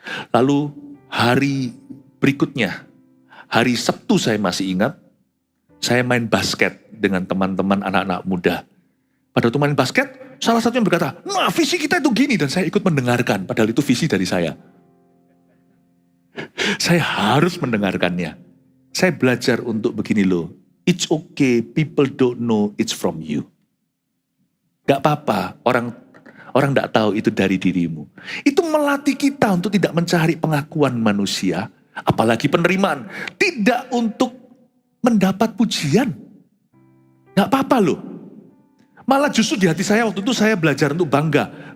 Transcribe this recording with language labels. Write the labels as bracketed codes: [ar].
[id] Lalu hari berikutnya, hari Sabtu saya masih ingat, saya main basket dengan teman-teman anak-anak muda. Pada waktu main basket, salah satunya berkata, nah visi kita itu gini, dan saya ikut mendengarkan, padahal itu visi dari saya. Saya harus mendengarkannya. Saya belajar untuk begini loh, [en] it's okay, people don't know it's from you. [id] Gak apa-apa, orang gak tahu itu dari dirimu. Itu melatih kita untuk tidak mencari pengakuan manusia, apalagi penerimaan. Tidak untuk mendapat pujian. Gak apa-apa loh. Malah justru di hati saya waktu itu saya belajar untuk bangga.